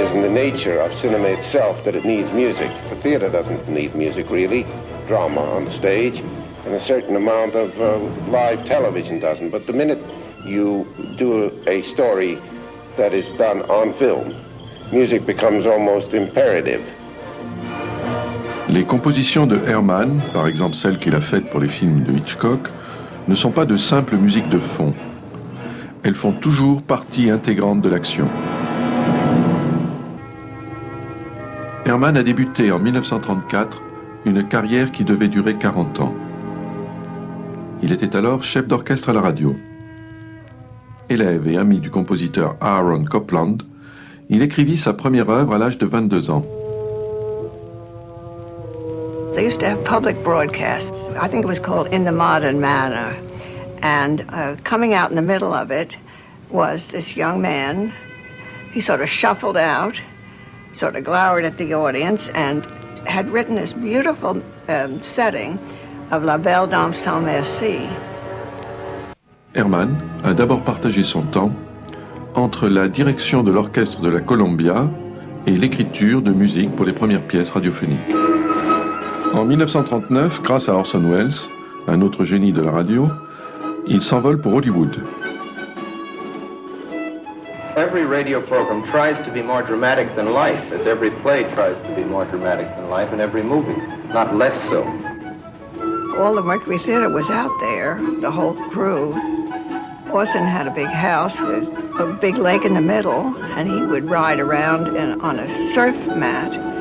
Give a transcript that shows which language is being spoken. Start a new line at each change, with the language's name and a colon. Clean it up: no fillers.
English: Nature of cinema itself that it needs music. The theater doesn't need music really, drama on the stage, and a certain amount of live television doesn't. But the minute you do a story that is done on film, music becomes almost imperative.
French: Les compositions de Herrmann, par exemple celles qu'il a faites pour les films de Hitchcock, ne sont pas de simples musiques de fond. Elles font toujours partie intégrante de l'action. Herrmann a débuté en 1934 une carrière qui devait durer 40 ans. Il était alors chef d'orchestre à la radio. Élève et ami du compositeur Aaron Copland, il écrivit sa première œuvre à l'âge de 22 ans.
English: They used to have public broadcasts. I think it was called In the Modern Manner. And coming out in the middle of it was this young man. He sort of shuffled out, sort of glowered at the audience, and had written this beautiful setting of La Belle Dame sans Merci.
French: Herrmann a d'abord partagé son temps entre la direction de l'orchestre de la Columbia et l'écriture de musique pour les premières pièces radiophoniques. En 1939, grâce à Orson Welles, un autre génie de la radio, il s'envole pour Hollywood.
English: Every radio program tries to be more dramatic than life, as every play tries to be more dramatic than life, and every movie, not less so. All the Mercury Theater was out there, the whole crew. Orson had a big house with a big lake in the middle, and he would ride around on a surf mat.